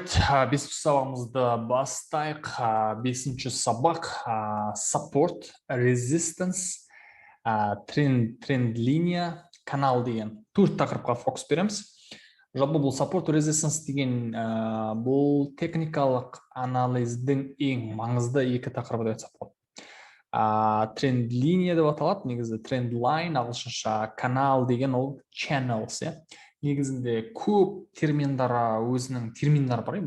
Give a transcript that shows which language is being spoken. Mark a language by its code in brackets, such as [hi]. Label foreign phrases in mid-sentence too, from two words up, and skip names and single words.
[kk] бесінші сабағымызды бастайық. Бесінші сабақ [en] support, resistance, [kk] тренд линия, канал деген төрт тақырыпқа фокус береміз. Жалпы бұл [en] support, resistance [kk] деген бұл техникалық анализдің ең маңызды екі тақырыбы деп айтсақ болады. Тренд линия деп аталады, негізі [en] trend line, [kk] ағылшынша канал деген ол channels. Негізінде көп терминдары, өзінің терминдары бар.